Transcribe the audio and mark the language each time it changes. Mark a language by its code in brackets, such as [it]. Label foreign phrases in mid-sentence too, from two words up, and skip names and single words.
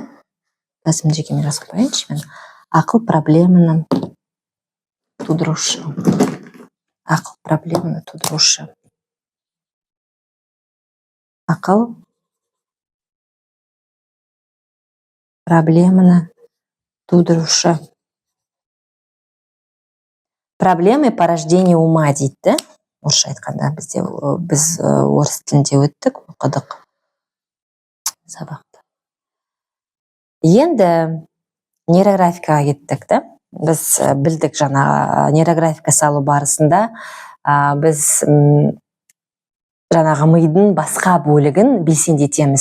[kk] Өзім жекеме жазып қояйыншы мен. Ақыл проблеманы тудырушы. Ақыл проблеманы тудырушы. Ақыл проблеманы тудырушы. [ru] Проблемы порождения ума [kk] дейді. Орысша айтқанда біз орыс тілінде өттік, оқыдық сабақты. Енді нейрографикаға кеттік, да? Біз білдік жаңағы нейрографика салу барысында біз жаңағы мидың басқа бөлігін белсендетеміз.